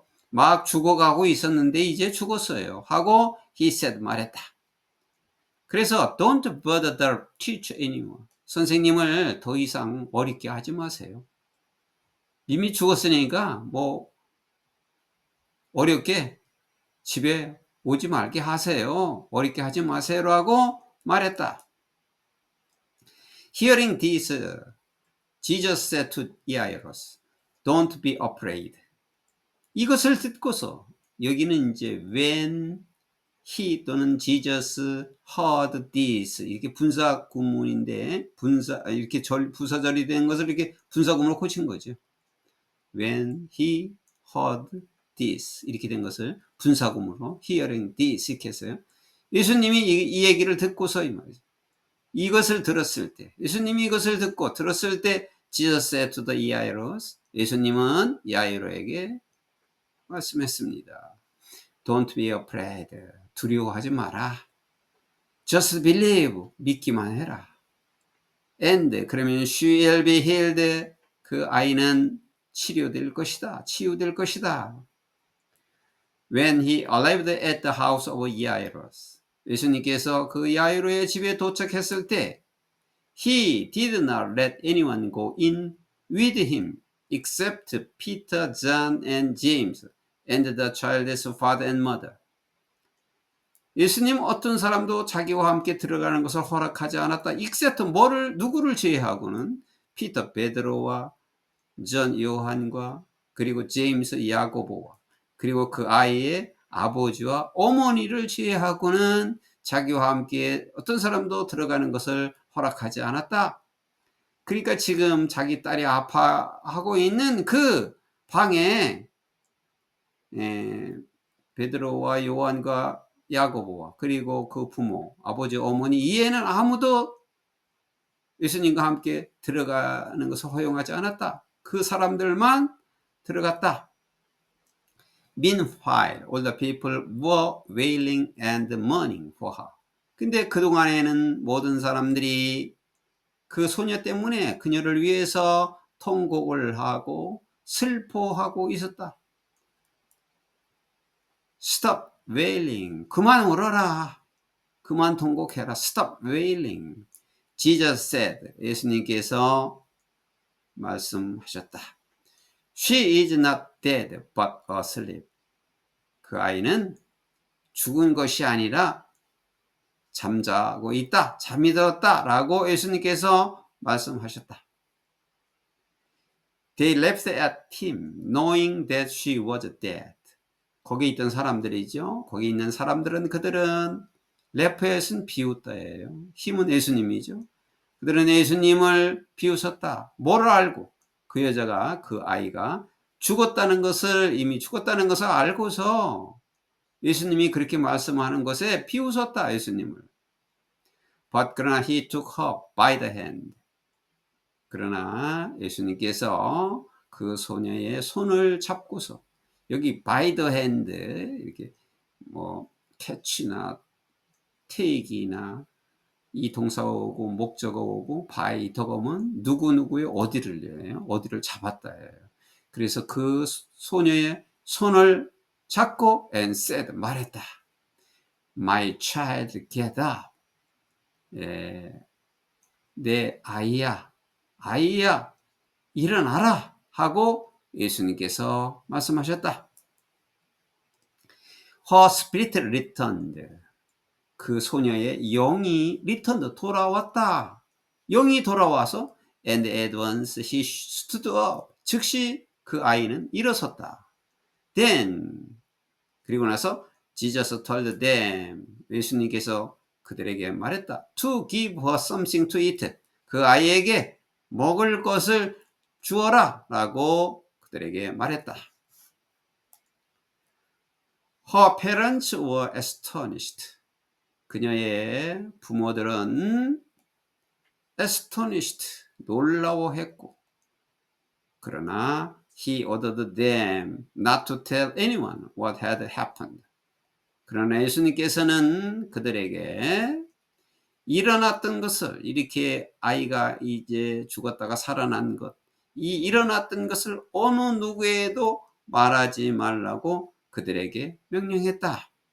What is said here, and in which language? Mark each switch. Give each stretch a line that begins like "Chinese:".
Korean: 막 죽어가고 있었는데 이제 죽었어요. 하고
English: he said
Korean: 말했다. 그래서
English: don't bother the teacher anymore.
Korean: 선생님을 더 이상 어렵게 하지 마세요. 이미 죽었으니까 뭐 어렵게 집에 오지 말게 하세요. 어렵게 하지 마세요라고 말했다.
English: Hearing this, Jesus said to Jairus, "Don't be afraid."
Korean: 이것을 듣고서 여기는 이제
English: when he
Korean: 또는
English: Jesus heard this
Korean: 이렇게 분사 구문인데 이렇게 부사절이 된 것을 이렇게 분사구문으로 고친 거죠.
English: When he heard this
Korean: 이렇게 된 것을 분사구문으로
English: hearing this
Korean: 이렇게 했어요. 예수님이 이 얘기를 듣고서 이 말이죠. 이것을 들었을 때 예수님이 이것을 듣고 들었을 때
English: Jesus said to the Jairus
Korean: 예수님은 야이로에게 말씀했습니다.
English: Don't be afraid.
Korean: 두려워하지 마라.
English: Just believe.
Korean: 믿기만 해라.
English: And
Korean: 그러면
English: she will be healed.
Korean: 그 아이는 치료될 것이다. 치유될 것이다.
English: When he arrived at the house of Jairus.
Korean: 예수님께서 그 야이로의 집에 도착했을 때
English: He did not let anyone go in with him except Peter, John, and James, and the child's father and mother.
Korean: 예수님 어떤 사람도 자기와 함께 들어가는 것을 허락하지 않았다. except 누구를 제외하고는 피터, 베드로와 존, 요한과 그리고 제임스, 야고보와 그리고 그 아이의 아버지와 어머니를 제외하고는 자기와 함께 어떤 사람도 들어가는 것을 허락하지 않았다. 그러니까 지금 자기 딸이 아파하고 있는 그 방에 베드로와 요한과 야고보와 그리고 그 부모, 아버지, 어머니 이외에는 아무도 예수님과 함께 들어가는 것을 허용하지 않았다. 그 사람들만 들어갔다.
English: Meanwhile, all the people were wailing and mourning for her.
Korean: 근데 그동안에는 모든 사람들이 그 소녀 때문에 그녀를 위해서 통곡을 하고 슬퍼하고 있었다.
English: Stop wailing.
Korean: 그만 울어라. 그만 통곡해라.
English: Stop wailing. Jesus said.
Korean: 예수님께서 말씀하셨다.
English: She is not dead but asleep.
Korean: 그 아이는 죽은 것이 아니라 잠자고 있다. 잠이 들었다. 라고 예수님께서 말씀하셨다.
English: They left at him knowing that she was dead.
Korean: 거기 있던 사람들이죠. 거기 있는 사람들은 그들은 레프햇은 비웃다예요. 힘은 예수님이죠. 그들은 예수님을 비웃었다. 뭐를 알고 그 여자가 그 아이가 이미 죽었다는 것을 알고서 예수님이 그렇게 말씀하는 것에 비웃었다. 예수님을.
English: But
Korean: 그러나
English: he took her by the hand.
Korean: 그러나 예수님께서 그 소녀의 손을 잡고서, 여기
English: by the hand
Korean: 이렇게 뭐 catch나 take이나 이 동사가 오고 목적어 오고 by 더거면 누구누구의 어디를 예요. 어디를 잡았다예요. 그래서 그 소녀의 손을 잡고
English: and said,
Korean: 말했다.
English: My child, get up.
Korean: 예, 내 아이야, 아이야, 일어나라 하고 예수님께서 말씀하셨다.
English: Her spirit returned.
Korean: 그 소녀의 영이 returned, 돌아왔다. 영이 돌아와서
English: and at once he stood up.
Korean: 즉시 그 아이는 일어섰다.
English: Then,
Korean: 그리고 나서
English: Jesus told them.
Korean: 예수님께서 그들에게 말했다.
English: To give her something to eat.
Korean: 그 아이에게 먹을 것을 주어라 라고 그들에게 말했다.
English: Her parents were astonished.
Korean: 그녀의 부모들은
English: astonished,
Korean: 놀라워했고, 그러나
English: he ordered them not to tell anyone what had happened.
Korean: 그러나 예수님께서는 그들에게 일어났던 것을, 이렇게 아이가 이제 죽었다가 살아난 것, 이 일어났던 것을 어느 누구에도 말하지 말라고 그들에게 명령했다.